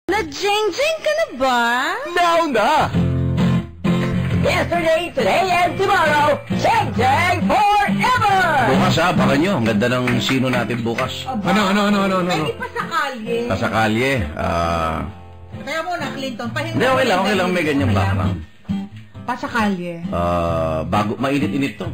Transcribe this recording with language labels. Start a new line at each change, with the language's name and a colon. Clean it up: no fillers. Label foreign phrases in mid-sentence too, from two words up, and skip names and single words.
Filipino: Na-jing-jing ka na ba? Now na!
English: Yesterday, today, and tomorrow, Jing-Jing forever!
Filipino: Bukas ha, baka nyo. Ang ganda ng sino natin bukas. Ano? Hindi pa sa kalye. Sa kalye. Kaya muna, Clinton, pahinga. Hindi, okay lang. May ganyang background. Pa sa kalye. Bago, mainit-init to.